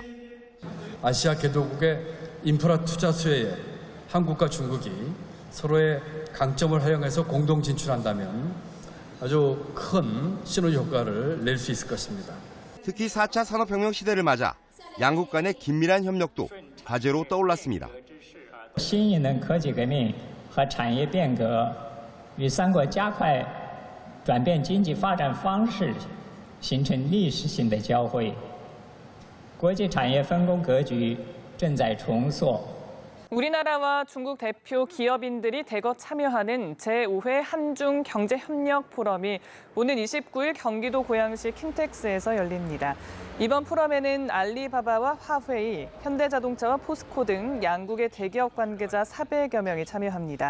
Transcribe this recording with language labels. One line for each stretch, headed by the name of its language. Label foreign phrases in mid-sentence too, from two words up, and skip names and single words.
Korean: 아시아 개도국의 인프라 투자 수혜에 한국과 중국이 서로의 강점을 활용해서 공동 진출한다면 아주 큰 시너지 효과를 낼 수 있을 것입니다. 특히 4차 산업혁명 시대를 맞아 양국 간의 긴밀한 협력도 과제로 떠올랐습니다.
Chinese: 新一轮科技革命和产业变革与三国加快转变经济发展方式形成历史性的交汇，国际产业分工格局正在重塑。
Korean: 우리나라와 중국 대표 기업인들이 대거 참여하는 제5회 한중 경제협력 포럼이 오는 29일 경기도 고양시 킨텍스에서 열립니다. 이번 포럼에는 알리바바와 화웨이, 현대자동차와 포스코 등 양국의 대기업 관계자 400여 명이 참여합니다.